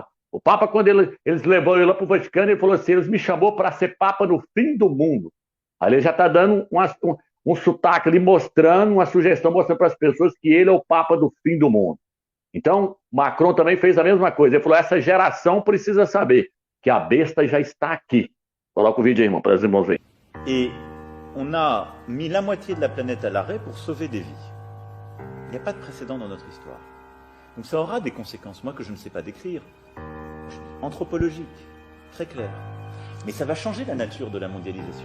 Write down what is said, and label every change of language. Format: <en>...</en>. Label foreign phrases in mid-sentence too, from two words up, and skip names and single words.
<pt>O Papa, quando eles levaram ele lá para o Vaticano, ele falou assim: eles me chamou para ser Papa no fim do mundo. Aí ele já está dando um sotaque ali, mostrando, uma sugestão, mostrando para as pessoas que ele é o Papa do fim do mundo. Então, Macron também fez a mesma coisa. Ele falou: essa geração precisa saber que a besta já está aqui. Coloca o vídeo aí, irmão, para os irmãos verem.</pt> <fr>Et on a mis la moitié de la planète à l'arrêt pour sauver des vies. Il n'y a pas de précédent dans notre histoire. Donc ça aura des conséquences, moi que je ne sais pas décrire, anthropologiques, très claires. Mais ça va changer la nature de la mondialisation.</fr>